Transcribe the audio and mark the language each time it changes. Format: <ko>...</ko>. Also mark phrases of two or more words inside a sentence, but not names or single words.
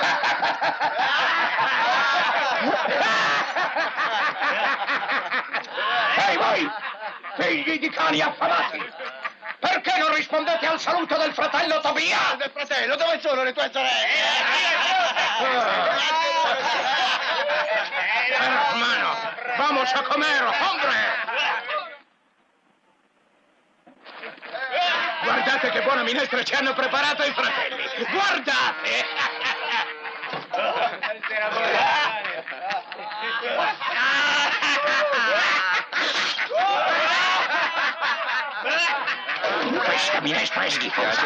<it>Ehi, voi, figli di cani affamati! Perché non rispondete al saluto del fratello Tobia? Del fratello, dove sono le tue sorelle?</it> <es>Hermano, vamos a comer, hombre!</es> <it>Guardate che buona minestra ci hanno preparato i fratelli! Guardate! Questa minestra è schifosa.</it>